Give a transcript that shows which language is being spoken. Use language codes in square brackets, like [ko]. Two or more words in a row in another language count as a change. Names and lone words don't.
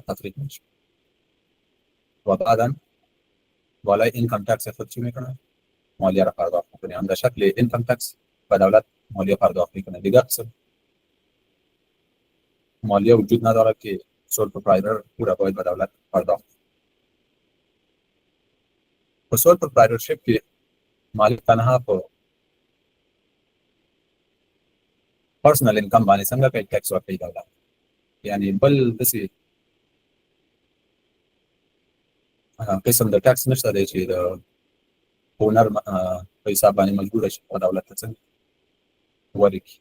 [fa] تفریق میشه و بعدا بالای [en] income tax [fa] خود چی میکنه؟ مالیه را پرداخت میکنه. هم در شکل [en] income tax [fa] و دولت مالیه پرداخت میکنه. دیگه قسم مالیه وجود نداره که [en] sole proprietor [fa] پورا باید به دولت پرداخت. [ps] په [en] sole proprietorship [ps] کې مالک تنها په [en] personal income [ps] باندې څنګه کوي ټیکس ورکوي دولت. یعنی بل داسې قسم د ټیکس نشته دی چې د اونر په حساب باندې مجبور شي په دولت ته څنګه ورکړي.